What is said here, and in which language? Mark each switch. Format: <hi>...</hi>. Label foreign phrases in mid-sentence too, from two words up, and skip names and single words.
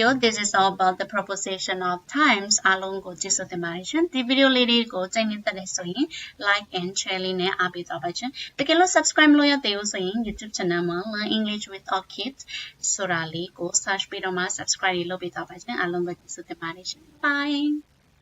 <en>This is all about the proposition of times.</en> <my>အားလုံးကိုကျေးဇူးတင်ပါတယ်ရှင်ဒီ video လေးတွေကိုကြိုက်နေတဲ့ဆိုရင်</my> <en>like and share</en> <my>လေးနဲ့အားပေးသွားပါရှင်တကယ်လို့ subscribe လုပ်ရသေးလို့ဆိုရင်</my> <en>YouTube channel</en> <my>မှာ Learn English with Orchid ဆိုတာလေးကို search ပြီးတော့မှ subscribe လုပ်ပေးသွားပါရှင်အားလုံးကိုကျေးဇူးတင်ပါတယ်ရှင် Bye</my>